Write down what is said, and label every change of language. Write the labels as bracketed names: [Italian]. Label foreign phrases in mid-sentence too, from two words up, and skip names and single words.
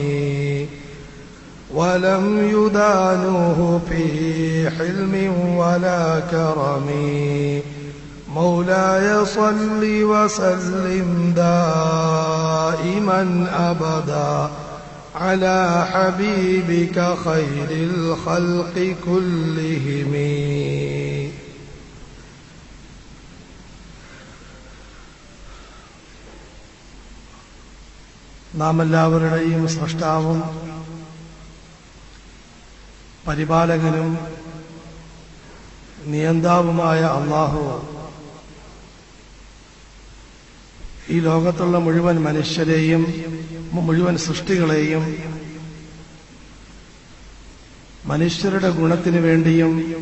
[Arabic] ولم يدانوه في حلم ولا كرم مولاي صل وسلم دائما أبدا على حبيبك خير الخلق كلهم. [Malayalam] നാം എല്ലാവരുടെയും സൃഷ്ടാവും പരിപാലകനും നിയന്താവുമായ അല്ലാഹു ഈ ലോകത്തുള്ള മുഴുവൻ മനുഷ്യരെയും മുഴുവൻ സൃഷ്ടികളെയും മനുഷ്യരുടെ ഗുണത്തിനു വേണ്ടിയും